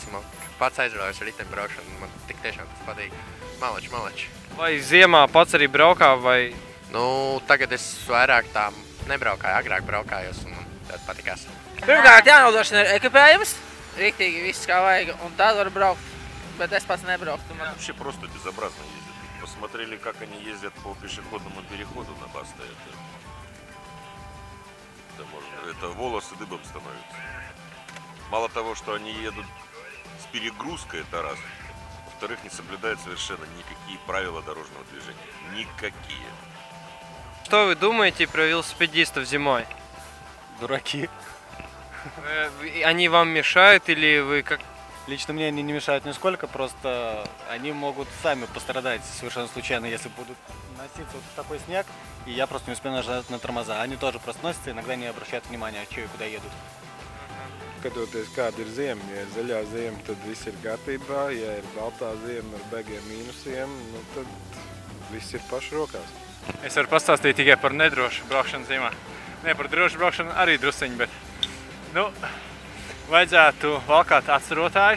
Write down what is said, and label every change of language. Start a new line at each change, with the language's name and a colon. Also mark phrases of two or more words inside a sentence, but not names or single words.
Latvian: Man pats aizraujos ar riteni braukšanu, man tik tiešām tas patīk. Malači. Vai ziemā pats arī braukā vai... Tagad es vairāk tā nebraukāju, agrāk braukājos un man tad patikās. Pirmkārt jānodrošina ir ekipējums, riktīgi viss kā vajag, un tad var braukt, bet es pats nebrauktu.
Russian: Вообще просто безобразно ездят. Посмотрели, как они ездят по пешеходному переходу на Баста. Это волосы дыбом становятся. Мало того, что они едут с перегрузкой, это раз. Во-вторых, не соблюдают совершенно никакие правила дорожного движения. Никакие. Что вы думаете про велосипедистов зимой? Дураки. Они вам мешают или вы как... Лично мне они не мешают нисколько, просто они могут сами пострадать совершенно случайно, если будут носиться вот в такой снег, и я просто не успею нажать на тормоза. Они тоже просто носятся, иногда не обращают внимания, что и куда едут.
Latvian: Skatoties, kāda ir ziema, ja ir zaļā ziema, tad viss ir gatībā, ja ir baltā ziema ar baigiem mīnusiem, nu tad viss ir pašu rokās. Es varu pastāstīt tikai par nedrošu braukšanu ziemā. Ne, par drošu braukšanu arī drusciņi, bet, nu, vajadzētu valkāt atstarotājus.